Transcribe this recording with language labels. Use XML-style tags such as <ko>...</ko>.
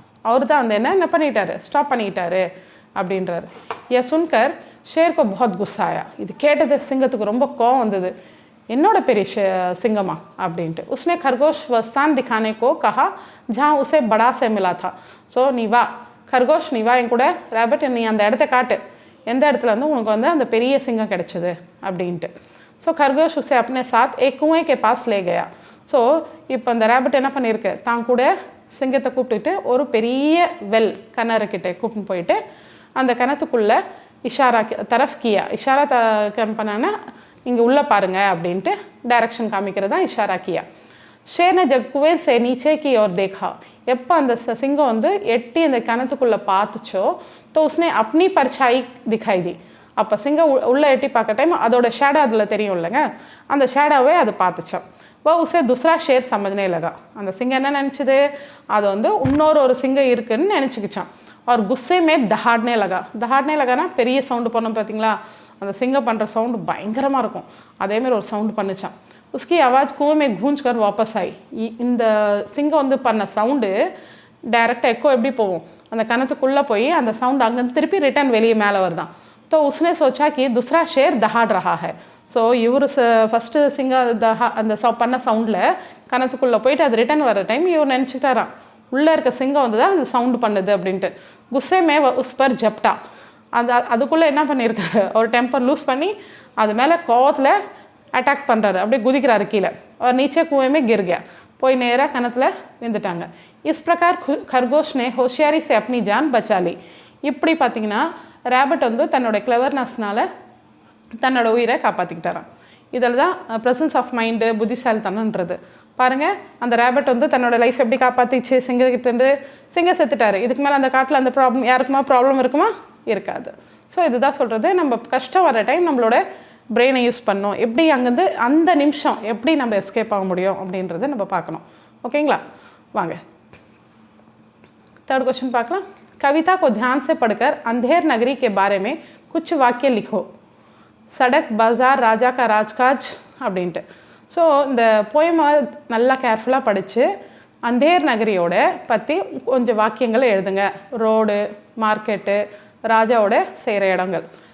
<ta>அவர் தான் என்ன பண்ணிட்டாரு, ஸ்டாப் பண்ணிட்டாரு அப்படின்றாரு.</ta> <hi>ये सुनकर शेर को बहुत गुस्सा आया.</hi> <ta>இது கேட்டது சிங்கத்துக்கு ரொம்ப கோவம் வந்தது. என்னோட பெரிய சிங்கமா அப்படின்ட்டு.</ta> <hi>उसने खरगोश वह स्थान दिखाने को कहा जहाँ उसे बड़ा से मिला था.</hi> <ta>ஸோ நீ வா खरगोश, நீ வா என் கூட, ரேபிட் நீ அந்த இடத்த காட்டு, எந்த இடத்துல உனக்கு அந்த பெரிய சிங்கம் கிடைச்சது அப்படின்ட்டு.</ta> <hi>ஸோ खरगोश उसे अपने साथ एक कुएं के पास ले गया.</hi> <ta>ஸோ இப்போ அந்த ரேபிட் என்ன பண்ணியிருக்கு, தான் கூட சிங்கத்தை கூப்பிட்டுட்டு ஒரு பெரிய கிணறுக்கிட்ட கூப்பிட்டு போயிட்டு அந்த கிணத்துக்குள்ளே இஷாரா கியா, இஷாரா பண்ணான்னா இங்கே உள்ளே பாருங்கள் அப்படின்ட்டு டைரக்ஷன் காமிக்கிறது தான் இஷாரா கியா.</ta> <hi>शेर ने जब कुएं से नीचे की ओर देखा.</hi> <ta>எப்போ அந்த சிங்கம் எட்டி அந்த கிணத்துக்குள்ளே பார்த்துச்சோ,</ta> <hi>तो उसने अपनी परछाई दिखाई दी.</hi> <ta>அப்போ சிங்கம் உள்ளே எட்டி பார்க்க டைம் அதோட ஷேடோ அதில் தெரியும் இல்லைங்க, அந்த ஷேடோவே அது பார்த்துச்சோம்.</ta> <hi>वो उसे दूसरा शेर समझने लगा.</hi> <ta>அந்த சிங்கம் என்ன நினச்சிது, அது இன்னொரு சிங்கம் இருக்குன்னு நினச்சிக்கிச்சான்.</ta> <hi>और गुस्से में दहाड़ने लगाना</hi> <ta>பெரிய சவுண்டு பண்ணோம் பார்த்தீங்களா, அந்த சிங்கம் பண்ணுற சவுண்டு பயங்கரமாக இருக்கும், அதேமாரி ஒரு சவுண்டு பண்ணிச்சான்.</ta> <hi>उसकी आवाज़ कुएं में गूंज कर वापस आई.</hi> <ta>இந்த சிங்கம் பண்ண சவுண்டு டைரெக்டாக எக்கோ எப்படி போகும், அந்த கணத்துக்குள்ளே போய் அந்த சவுண்டு அங்கேருந்து திருப்பி ரிட்டர்ன் வெளியே மேலே வருதான்.</ta> <hi>तो उसने सोचा कि दूसरा शेर दहाड़ रहा है.</hi> <ta>ஸோ இவர் ஃபஸ்ட்டு சிங்கம் அந்த பண்ண சவுண்டில் கணத்துக்குள்ளே போயிட்டு அது ரிட்டர்ன் வர டைம் இவர் நினச்சிக்கிட்டாராம் உள்ளே இருக்க சிங்கம் தான் அது சவுண்டு பண்ணுது அப்படின்ட்டு.</ta> <hi>குஸ்ஸே மே உஸ் பர் ஜப்டா.</hi> <ta>அதுக்குள்ளே என்ன பண்ணியிருக்காரு, ஒரு டெம்பர் லூஸ் பண்ணி அது மேலே கோவத்தில் அட்டாக் பண்ணுறாரு, அப்படியே குதிக்கிறாரு கீழே.</ta> <hi>ஒரு நீச்சே குவேமே கிர் गया.</hi> <ta>போய் நேராக கணத்தில் விழுந்துட்டாங்க.</ta> <hi>இஸ் பிரகார் खरगोश ने होशियारी से अपनी जान बचा ली.</hi> <ta>இப்படி பார்த்தீங்கன்னா ரேபிட் தன்னோட கிளவர்னஸ்னால் தன்னோட உயிரை காப்பாற்றிக்கிட்டாராம். இதில் தான் ப்ரெசன்ஸ் ஆஃப் மைண்டு, புத்திசாலித்தனன்றது. பாருங்கள், அந்த ரேபிட் தன்னோட லைஃப் எப்படி காப்பாற்றிச்சு, சிங்கத்துலேருந்து சிங்கம் செத்துட்டார். இதுக்கு மேலே அந்த காட்டில் அந்த யாருக்குமா ப்ராப்ளம் இருக்குமா, இருக்காது. ஸோ இதுதான் சொல்கிறது, நம்ம கஷ்டம் வர டைம் நம்மளோட பிரெயினை யூஸ் பண்ணோம், எப்படி அங்கேருந்து அந்த நிமிஷம் எப்படி நம்ம எஸ்கேப் ஆக முடியும் அப்படின்றத நம்ம பார்க்கணும். ஓகேங்களா, வாங்க थर्ड क्वेश्चन பார்க்கலாம்.</ta> <hi>कविता को ध्यान से पढ़कर अंधेर नगरी के बारे में कुछ वाक्य लिखो. सड़क बाजार राजा का राजकाज அப்படின்ட்டு.</hi> <ta>ஸோ இந்த போயமை நல்லா கேர்ஃபுல்லாக படித்து अंधेर நகரியோட பற்றி கொஞ்சம் வாக்கியங்களை எழுதுங்க. ரோடு, மார்க்கெட்டு, ராஜாவோட செய்கிற இடங்கள்.</ta>